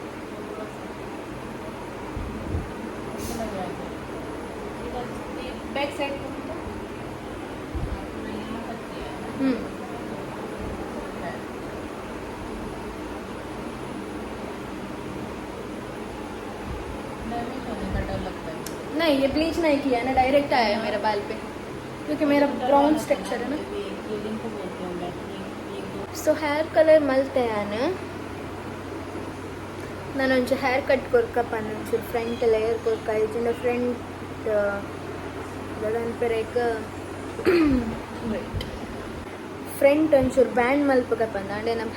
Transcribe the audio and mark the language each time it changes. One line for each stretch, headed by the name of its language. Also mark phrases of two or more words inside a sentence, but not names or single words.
English: back side
Hindi: नहीं, ये ब्लीच नहीं किया ना, डायरेक्ट आया है मेरे बाल पे क्योंकि मेरा
English: brown structure
Hindi: है ना.
Tulu: ಸೊ
English: hair colour
Tulu: ಮಲ್ತೆಯಾನ ನಾನೊಂಚೂರು
English: hair cut
Tulu: ಕೊರ್ಕಪ್ಪ, ಒಂಚೂರು
English: front layer
Tulu: ಕೊರ್ಕ ಇದನ್ನ ಫ್ರಂಟ್ ಪೆರೇಕ ಫ್ರಂಟ್ ಒಂಚೂರು ಬ್ಯಾಂಡ್ ಮಲ್ಪಕಪ್ಪ ಅಂದ್ರೆ ನಮ್ಮ